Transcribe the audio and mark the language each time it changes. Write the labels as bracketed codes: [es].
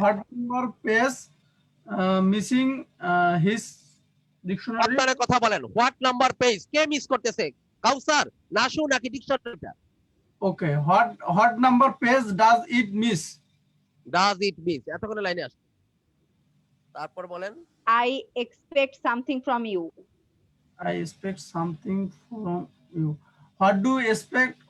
[en] What number page missing his dictionary? [bn] আপনারা কথা বলেন, [en] what number page [bn] K miss করতেছে? কাউসার, নাশু নাকি ডিকশনারিটা? [en] Okay. What number page does it miss? Does it miss, [bn] এতক্ষণে লাইনে আসছে। তারপর বলেন, [en] I expect something from you. I expect something from you. What do you expect?